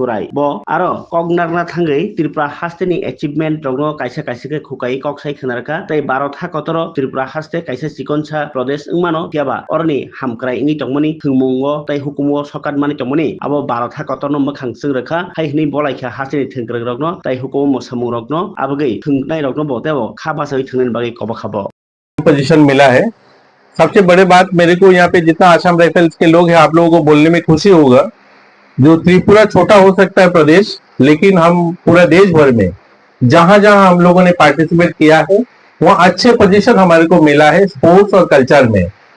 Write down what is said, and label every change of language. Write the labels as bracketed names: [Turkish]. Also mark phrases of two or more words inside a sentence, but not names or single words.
[Kok Borok] राय ब आरो कगनारना थाङै त्रिपुरा हास्टेनि एचिभमेन्ट रगनो कायसा कायसाके खुकाय कक्साय खोनारका तै 12 था कतरो त्रिपुरा हास्टे कायसा सिकनसा प्रदेश इंमानो क्याबा अरनि हामख्राय नि तंमनि थोंमुंगो तै हुकुमो सकात मानि तंमनि आबो 12 था कतरनो मखां जोंरखा हायहनि बलायखा हास्टेनि थोंग्रग रगनो तै हुकुमो मोसामुं रगनो आबगै थोंनाय रगनो बतेबो खाबासै थोंनन बागै कबा खाबो [Hindi] पोजीशन मिला है। सबसे बड़ी बात मेरे को यहाँ पे जितना आसाम राइफल्स के लोग हैं आप लोगों को बोलने में खुशी होगा, जो त्रिपुरा छोटा हो सकता है प्रदेश, लेकिन हम पूरा देश भर में जहां जहां हम लोगों ने पार्टिसिपेट किया है वहां अच्छे पोजीशन हमारे को मिला है स्पोर्ट्स और कल्चर में।